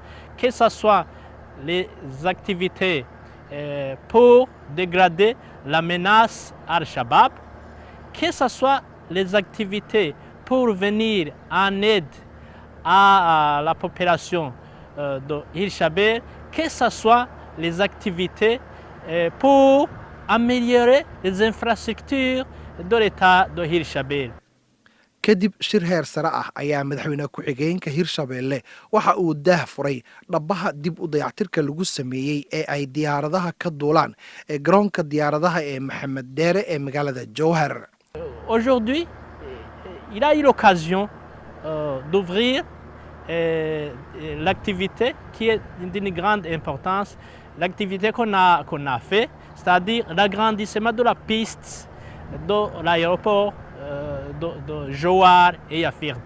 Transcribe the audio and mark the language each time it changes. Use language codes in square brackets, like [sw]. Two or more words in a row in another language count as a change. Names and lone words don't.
[fr] Que ce soit les activités pour dégrader la menace Al-Shabaab, que ce soit les activités pour venir en aide à la population de Hirshabelle, que ce soit les activités pour améliorer les infrastructures de l'État de Hirshabelle. [so] kadib shir heer sare ah ayaa madaxweyne ku-xigeenka Hirshabelle waxa uu daah furay dhabaha dib u dayactirka lagu sameeyay ee ay diyaaradaha ka duulaan ee garoonka diyaaradaha ee Maxamed Deere ee magaalada Jowhar. [fr] Aujourd'hui, il a eu l'occasion d'ouvrir l'activité qui est d'une grande importance, l'activité qu'on a fait, c'est-à-dire l'agrandissement de la piste de l'aéroport de Jowhar et Yafird.